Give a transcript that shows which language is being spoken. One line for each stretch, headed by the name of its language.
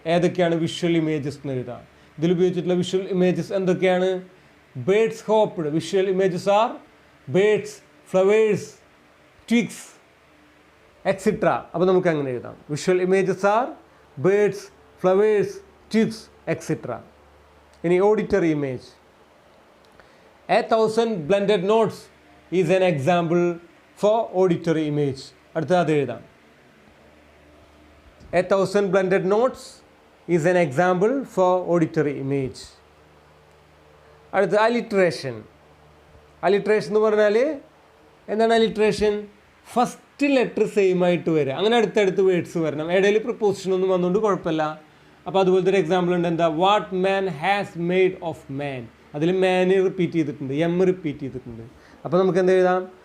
Malayalam: ഏതൊക്കെയാണ് visual images എന്ന് എഴുതാം? ഇതിൽ ഉപയോഗിച്ചിട്ടുള്ള വിഷ്വൽ ഇമേജസ് എന്തൊക്കെയാണ്? Birds hopped.
English: Visual images are birds, flowers, twigs, etcetera.
Malayalam: അപ്പോൾ നമുക്ക് അങ്ങനെ എഴുതാം.
English: Visual images are birds, flowers, twigs, etcetera.
Malayalam: ഇനി auditory image.
English: 1000 blended notes is an example for auditory image.
Malayalam: അടുത്ത അത് എഴുതാം.
English: 1000 blended notes is an example for auditory image.
Malayalam: അടുത്ത alliteration. Alliteration എന്ന് പറഞ്ഞാൽ എന്താണ് അലിട്രേഷൻ? ഫസ്റ്റ് ലെറ്റർ സെയിം ആയിട്ട് വരിക, അങ്ങനെ അടുത്തടുത്ത് വേർഡ്സ് വരണം. ഇടയിൽ പ്രപ്പോസിഷൻ ഒന്നും വന്നുകൊണ്ട് കുഴപ്പമില്ല. അപ്പോൾ അതുപോലത്തെ ഒരു എക്സാമ്പിൾ ഉണ്ട്. എന്താ?
English: What man has made of man.
Malayalam: അതിൽ മാൻ റിപ്പീറ്റ് ചെയ്തിട്ടുണ്ട്, എം റിപ്പീറ്റ് ചെയ്തിട്ടുണ്ട്. അപ്പോൾ നമുക്ക് എന്ത് എഴുതാം?